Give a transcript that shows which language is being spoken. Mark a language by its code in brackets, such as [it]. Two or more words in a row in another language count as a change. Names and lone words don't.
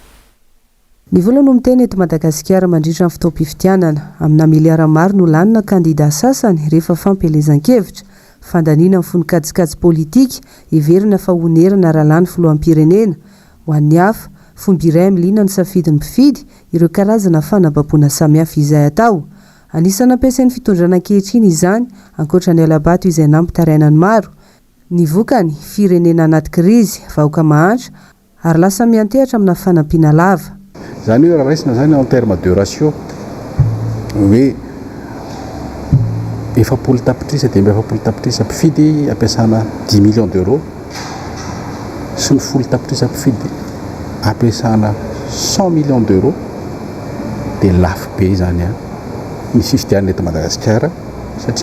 [mg] Ny vola no miteny eto Madagasikara mandritra ny fotoam-pifidianana amina miliara maro no lanina kandida sasany rehefa fampelezan-kevitra fandaniana amin'ny fonon-kajikajy politika heverina fa honerana rahalany filoham-pirenena ho an'ny hafa fomba iray milina ny safidin'ny mpifidy ireo karazana fanababona samihafa izay atao. Anisany ampiasain'ny fitondrana ankehitriny izany ankoatra ny alabato izay nampitarainany maro. Ny vokany firenena anaty krizy vahoaka mahantra ary lasa miantehatra amina fanampiana lava. Zany hoe raha raisina zany [fr] en terme de ratio [mg] hoe efapolo tapitrisa dia efapolo tapitrisa mpifidy ampiasana 10 [fr] millions d'euros [mg] sy ny folo tapitrisa mpifidy ampiasana 100 [fr] millions d'euros [mg] dia lafo be zany ny fifidianana eto Madagasikara satria